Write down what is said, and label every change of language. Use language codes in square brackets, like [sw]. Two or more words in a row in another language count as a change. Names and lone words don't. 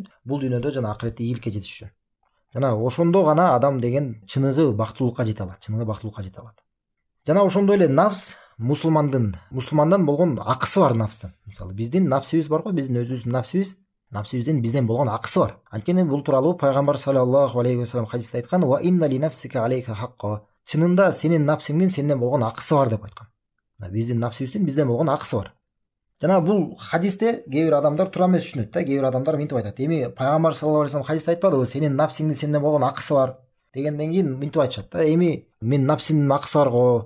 [ky] Бул дүйнөдө жана акыретте ийгиликке жетиш үчүн. Жана ошондо гана адам деген чыныгы бактылуулукка жете алат. Жана ошондой эле нафс мусулмандан болгон акысы бар нафстан. Мисалы биздин нафсибиз бар го, биздин өзүбүздүн нафсибиздин бизден болгон акысы бар. Анткени бул тууралуу пайгамбар [ar] صلى الله عليه وسلم [ky] хадисте айткан: [ar] "وإن لنفسك عليك حقا". [ky] Чынында сенин нафсиңдин сенден болгон акысы бар деп айткан. Биздин нафсибиздин бизден болгон акысы бар. Жана бул хадисте кээ бир адамдар туура эмес түшүнөт да. Кээ бир адамдар мынтип айтат: "Эми пайгамбар [ar] صلى الله عليه وسلم [ky] хадисте айтпадыбы, сенин нафсиңдин сенден болгон акысы бар" дегенден кийин мынтип айтышат да: "Эми мен нафсимдин акысы бар го.